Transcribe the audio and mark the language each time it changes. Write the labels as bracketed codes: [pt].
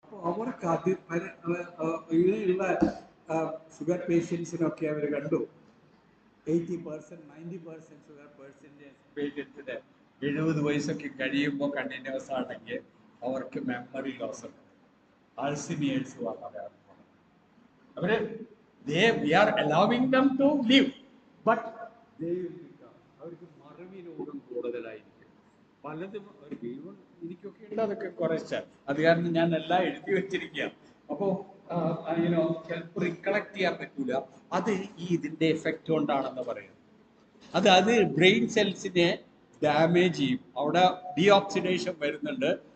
[ml] അവർക്ക് അത് ഇങ്ങനെയുള്ള ഷുഗർ പേഷ്യൻസിനൊക്കെ അവർ കണ്ടു 80%, 90% ഷുഗർ പേഷ്യൻസിന് 70 വയസ്സൊക്കെ കഴിയുമ്പോൾ കണ്ടിന്യൂസ് ആണെങ്കിൽ അവർക്ക് മെമ്മറി ലോസ് ഉണ്ട്, അൾസിമിയേഴ്സ് പറയാറുണ്ട്. അവര് [en] we are allowing them to live, but they will become, [ml] അവർക്ക് മറവി രോഗം കൂടുതലായിരിക്കും. പലതും എനിക്കൊക്കെ ഉണ്ട് അതൊക്കെ കുറച്ച്. അത് കാരണം ഞാൻ എല്ലാം എഴുതി വെച്ചിരിക്കുക. അപ്പോ ചിലപ്പോൾ റിക്കളക്ട് ചെയ്യാൻ പറ്റൂല. അത് ഇതിന്റെ എഫക്റ്റ് കൊണ്ടാണെന്ന് പറയുന്നത്. അത് ബ്രെയിൻ സെൽസിനെ ഡാമേജ് ചെയ്യും, അവിടെ ഡീഓക്സിഡേഷൻ വരുന്നുണ്ട്.